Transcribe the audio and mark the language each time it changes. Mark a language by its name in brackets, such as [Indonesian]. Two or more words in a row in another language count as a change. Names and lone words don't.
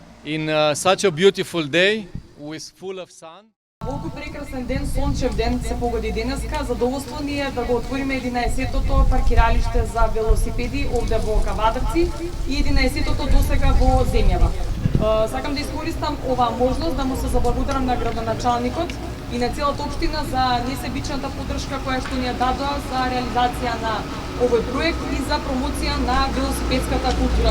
[English] in such a beautiful day with full of sun. [Macedonian] Колку прекрасен ден, сончев ден се погоди денеска. Задоволство ни е да го отвориме 11-тото паркиралиште за велосипеди овде во Кавадарци и 11-тото досега во земјава. Сакам да искористам оваа можност да му се заблагодарам на градоначалникот и на целата општина за несебичната поддршка која што ни ја дадоа за реализација на овој проект и за промоција на велосипедската култура.